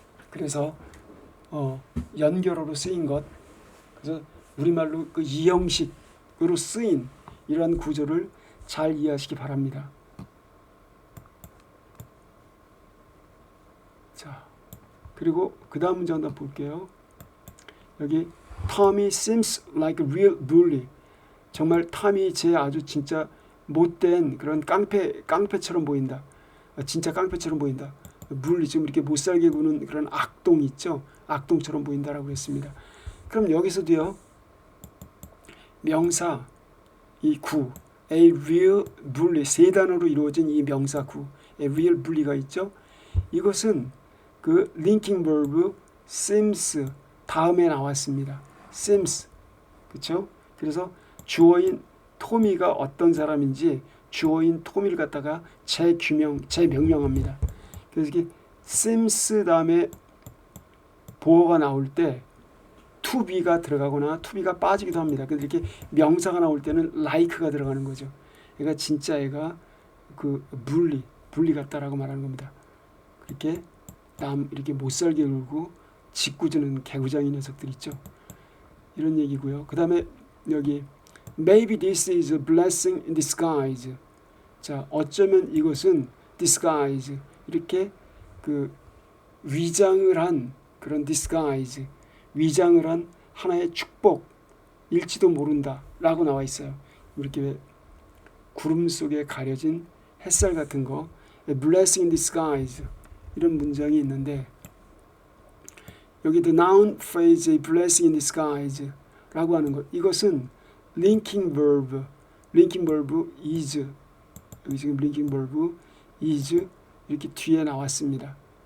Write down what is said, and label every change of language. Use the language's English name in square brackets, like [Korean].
[Korean] 그래서 연결어로 쓰인 것, 그래서 우리말로 그 이형식으로 쓰인 이러한 구조를 잘 이해하시기 바랍니다. 자, 그리고 그 다음 문제 한번 볼게요. [English] 여기 Tommy seems like a real bully. [Korean] 정말 탐이 제 아주 진짜 못된 그런 깡패처럼 보인다. 진짜 깡패처럼 보인다. 물리 지금 이렇게 못살게 구는 그런 악동 있죠. 악동처럼 보인다라고 했습니다. 그럼 여기서도요. 명사 이 구 [English] a real bully [Korean] 세 단어로 이루어진 이 명사 구 a real bully가 있죠. 이것은 그 linking verb seems 다음에 나왔습니다. seems 그렇죠? 그래서 주어인 토미가 어떤 사람인지 주어인 토미를 갖다가 재명명합니다. 그래서 이게 seems 다음에 보어가 나올 때 to be가 들어가거나 to be가 빠지기도 합니다. 근데 이렇게 명사가 나올 때는 like가 들어가는 거죠. 얘가 진짜 얘가 그 bully 같다라고 말하는 겁니다. 그렇게 이렇게 못살게 굴고 짓궂은 개구장이 녀석들 있죠. 이런 얘기고요. 그 다음에 여기 [English] Maybe this is a blessing in disguise. [Korean] 자, 어쩌면 이것은 disguise 이렇게 그 위장을 한 그런 disguise, 위장을 한 하나의 축복일지도 모른다라고 나와 있어요. 이렇게 왜 구름 속에 가려진 햇살 같은 거, blessing in disguise 이런 문장이 있는데 여기 [English] the noun phrase blessing in disguise [Korean] 라고 하는 것, 이것은 [English] linking verb is, [Korean] 여기 지금 linking verb is 이렇게 뒤에 나왔습니다.